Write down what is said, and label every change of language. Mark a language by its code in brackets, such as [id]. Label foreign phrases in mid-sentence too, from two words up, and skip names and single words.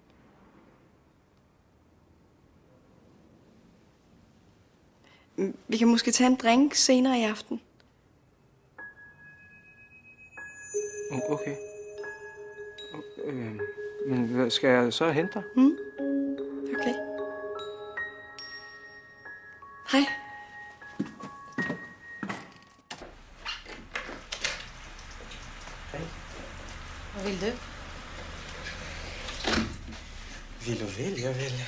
[da] Vi kan måske tage en drink senere i aften. Okay. Men skal jeg så hente dig? Okay. Hej. [sv] Vad vill du? Vill och vill, jag vill.